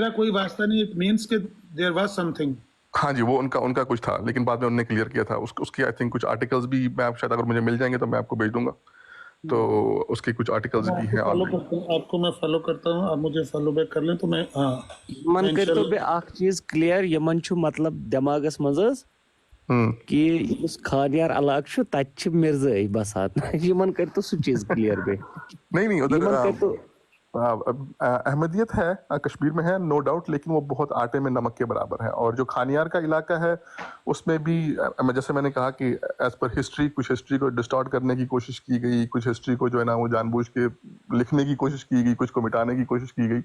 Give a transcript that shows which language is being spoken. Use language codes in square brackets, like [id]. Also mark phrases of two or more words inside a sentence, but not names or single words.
[hi] मेरा कोई वास्ता नहीं, [en] it means [hi] कि [en] there was something. [hi] हाँ जी, वो उनका कुछ था, लेकिन बाद में उन्होंने क्लियर किया था। उसकी [en] I think [hi] कुछ आर्टिकल्स भी मैं शायद अगर मुझे मिल जाएंगे तो मैं आपको भेज दूंगा। तो उसके कुछ आर्टिकल्स भी हैं ऑलरेडी। आपको मैं फॉलो करता हूँ, आप मुझे [en] follow back [hi] कर लें तो मैं [ks] यमन [hi] मैं [ks] कर तो इंशाल्लाह बे आख चीज क्लियर, यमन छु मतलब दिमागस मज कि उस खानियार इलाक छु तत छ मिर्ज़ाई बसात। यमन कर तो सु चीज क्लियर बे। [hi] नहीं उधर [ks] यमन कर तो [hi] अहमदियत है, कश्मीर में है [en] no doubt, [hi] लेकिन वो बहुत आटे में नमक के बराबर है। और जो खानियार का इलाका है उसमें भी जैसे मैंने कहा कि [en] as per history [hi] कुछ हिस्ट्री को डिस्टॉर्ट करने की कोशिश की गई, कुछ हिस्ट्री को जो है ना वो जानबूझ के लिखने की कोशिश की गई, कुछ को मिटाने की कोशिश की गई।